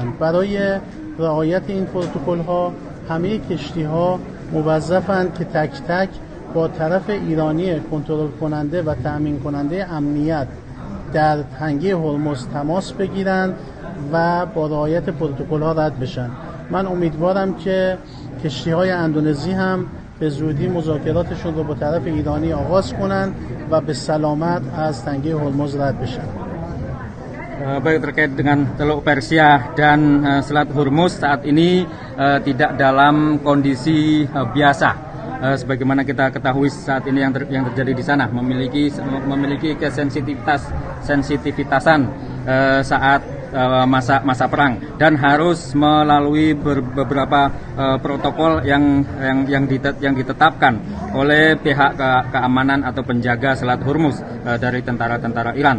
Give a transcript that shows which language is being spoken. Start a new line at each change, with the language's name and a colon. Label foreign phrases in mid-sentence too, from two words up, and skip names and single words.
Persian: برای رعایت این پروتکل ها همه کشتی ها موظفند که تک تک با طرف ایرانی کنترل کننده و تأمین کننده امنیت در تنگه هرمز تماس بگیرند و با رعایت پروتکل ها رد بشن. من امیدوارم که کشتی های اندونزی هم به زودی مذاکراتشون رو با طرف ایرانی آغاز کنند و به سلامت از تنگه هرمز رد بشن.
Indonesian: Baik, terkait dengan Teluk Persia dan Selat Hormuz saat ini tidak dalam kondisi biasa. Sebagaimana kita ketahui saat ini yang terjadi di sana memiliki sensitivitasan saat masa perang dan harus melalui beberapa protokol yang ditetapkan oleh pihak keamanan atau penjaga Selat Hormuz dari tentara-tentara Iran.